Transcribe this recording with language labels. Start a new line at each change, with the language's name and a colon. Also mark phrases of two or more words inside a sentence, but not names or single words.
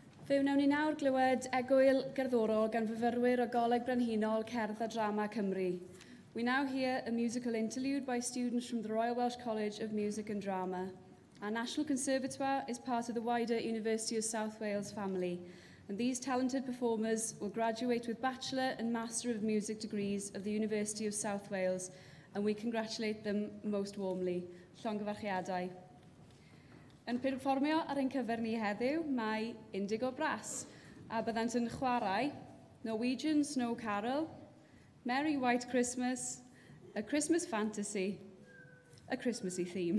Welsh: Fe wnawn ni nawr glywed egwyl gerddorol gan fyfyrwyr o Goleg Brenhinol Cerdd a Drama Cymru.
English: We now hear a musical interlude by students from the Royal Welsh College of Music and Drama. Our National Conservatoire is part of the wider University of South Wales family, and these talented performers will graduate with Bachelor and Master of Music degrees of the University of South Wales, and we congratulate them most warmly.
Welsh: Llongyfarchiadau. Yn perfformio ar ein cyfer ni heddiw, mae Indigo Brass, a byddant yn chwarae Norwegian Snow Carol, Merry White Christmas, A Christmas Fantasy, a
English: Christmassy theme.